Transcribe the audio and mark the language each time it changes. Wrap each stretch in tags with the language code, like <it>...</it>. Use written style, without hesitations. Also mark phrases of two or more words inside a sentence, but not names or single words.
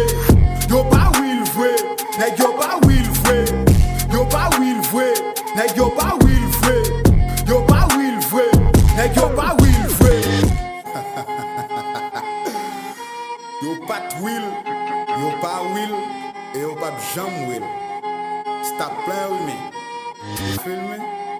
<ht>Yo Pa Real Vre, nèg yo Pa Real Vre. Yo Pa Real Vre, nèg yo Pa Real Vre. Yo Pa Real Vre, nèg yo Pa Real Vre. Yo pat will, yo Pa will, et yo pas jam will.</ht> <en>Stop playing with me. You feel me?</en>